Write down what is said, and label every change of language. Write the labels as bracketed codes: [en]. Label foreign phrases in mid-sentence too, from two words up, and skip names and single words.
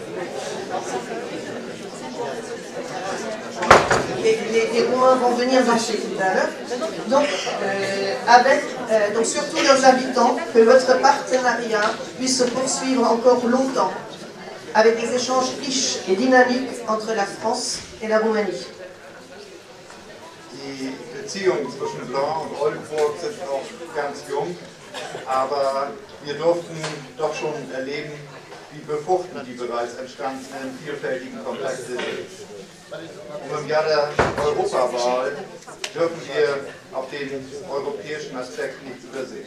[fr] Les Roumains vont venir danser tout à l'heure. Donc, donc surtout leurs habitants, que votre partenariat puisse se poursuivre encore longtemps, avec des échanges riches et dynamiques entre la France et la Roumanie. [de] Die Beziehungen zwischen Blain und Oldenburg sind noch ganz jung, aber wir durften doch schon erleben, wie befruchtend die bereits entstandenen vielfältigen Kontakte sind. Und im Jahr der Europawahl dürfen wir auch den europäischen Aspekt nicht übersehen.